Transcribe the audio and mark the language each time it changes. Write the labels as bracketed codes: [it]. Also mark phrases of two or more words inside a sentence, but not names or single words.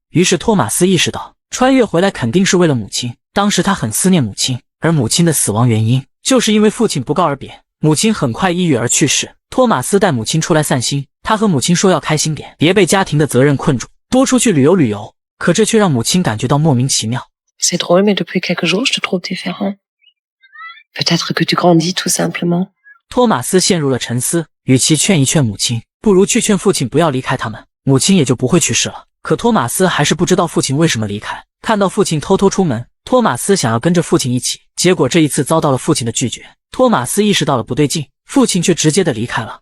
[zh] 于是托马斯意识到，穿越回来肯定是为了母亲。当时他很思念母亲，而母亲的死亡原因就是因为父亲不告而别。母亲很快抑郁而去世。托马斯带母亲出来散心，他和母亲说要开心点，别被家庭的责任困住，多出去旅游旅游。可这却让母亲感觉到莫名其妙。 [fr] C'est drôle, mais depuis quelques jours, je te trouve différent. Peut-être que tu grandis, tout simplement. [zh] 托马斯陷入了沉思，与其劝一劝母亲，不如去劝父亲不要离开他们，母亲也就不会去世了。可托马斯还是不知道父亲为什么离开。看到父亲偷偷出门，托马斯想要跟着父亲一起，结果这一次遭到了父亲的拒绝。托马斯意识到了不对劲，父亲却直接的离开了。